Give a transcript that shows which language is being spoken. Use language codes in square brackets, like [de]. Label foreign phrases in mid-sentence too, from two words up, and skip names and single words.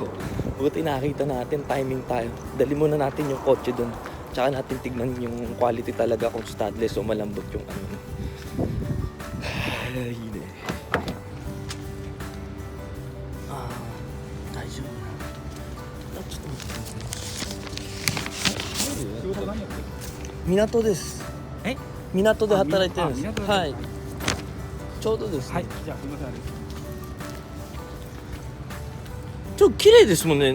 [tl] Buti nakita natin, timing tayo. Dali muna natin yung kotse doon. Tsaka natin tignan yung quality talaga kung studless o malambot yung ano. Ay, hindi. Tayo. [ja] Minato desu. え？港で働いてるんです。あ港ではい。ちょうどですね。はい、じゃあすみません。ちょっと綺麗ですもんね。